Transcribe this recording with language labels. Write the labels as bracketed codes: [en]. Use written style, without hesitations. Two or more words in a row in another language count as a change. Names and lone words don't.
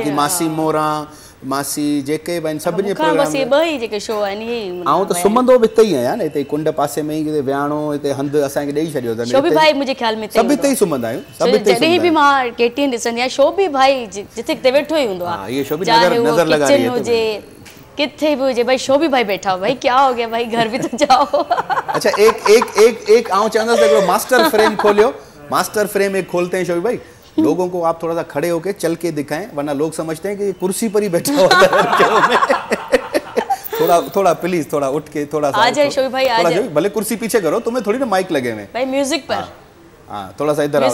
[sd] बाक़ी मासी मोरा मासी जेके बि आहिनि सभिनी जे प्रोग्राम में ॿ ई जेके शो आहिनि इहे आऊं त सुम्हंदो बि हिते ई आहियां न, हिते कुंड पासे में ई किथे विहाणो हिते हंधि असांखे ॾेई छॾियो अथनि। शोभी भाई मुंहिंजे ख़्याल में सभु हिते ई सुम्हंदा आहियूं, सभु हिते ई जॾहिं बि मां KTN ॾिसंदी आहियां शोभी भाई जिथे किथे वेठो ई हूंदो आहे। [ur] یہ شوبی نظر لگا رہی ہے [sd] हुजे किथे भी हुजे [ur] بھائی شوبی بھائی بیٹھا ہو، بھائی کیا ہو گیا بھائی گھر بھی تو جاؤ. [sd] अच्छा एक आऊं चवंदसि हिकिड़ो [en] मास्टर फ्रेम [sd] खोलियो, [en] master frame [ur] ایک کھولتے ہیں شوبی بھائی، لوگوں کو آپ تھوڑا سا کھڑے ہوکے چل کے دکھائیں، ورنہ لوگ سمجھتے ہیں کہ یہ کرسی پر ہی بیٹھا ہوتا ہے. تھوڑا پلیز تھوڑا اٹھ کے تھوڑا سا آ جائے شوبی بھائی، آ جائے. بھلے کرسی پیچھے کرو، تمہیں تھوڑی نا مائیک لگے ہوئے بھائی میوزک پر. ہاں تھوڑا سا ادھر آؤ,